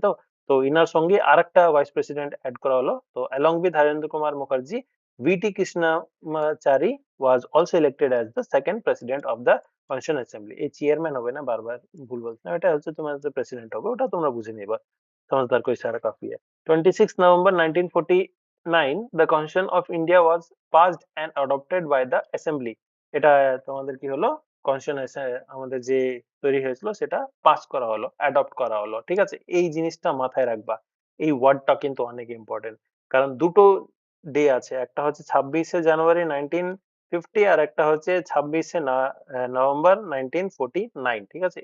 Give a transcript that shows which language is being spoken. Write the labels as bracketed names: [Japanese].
[Bangla] তো তো ইনার সঙ্গে আরেকটা ভাইস প্রেসিডেন্ট অ্যাড করা হলো। [English] তো along with Harendra Kumar Mukherjee, V T Krishnachari was also elected as the second president of the constitution assembly. [Bangla] এই চেয়ারম্যান হবে না, বারবার ভুল বলছিলাম, এটা হচ্ছে তোমাদের প্রেসিডেন্ট হবে, ওটা তোমরা বুঝে নিবা। [Hindi] समझदार को इशारा काफी है। [English] 26 November 1949 the Constitution of India was passed and adopted by the Assembly. [Bangla] এটা তোমাদের কি হলো, কনস্টিটিউশন আমাদের যে তৈরি হয়েছিল সেটা পাস করা হলো, অ্যাডপ্ট করা হলো, ঠিক আছে। এই জিনিসটা মাথায় রাখবা, এই ওয়ার্ডটা কিন্তু অনেক ইম্পর্টেন্ট। কারণ দুটো ডে আছে। একটা হচ্ছে ২৬শে জানুয়ারি 1950 আর একটা হচ্ছে ২৬শে নভেম্বর 1949, ঠিক আছে?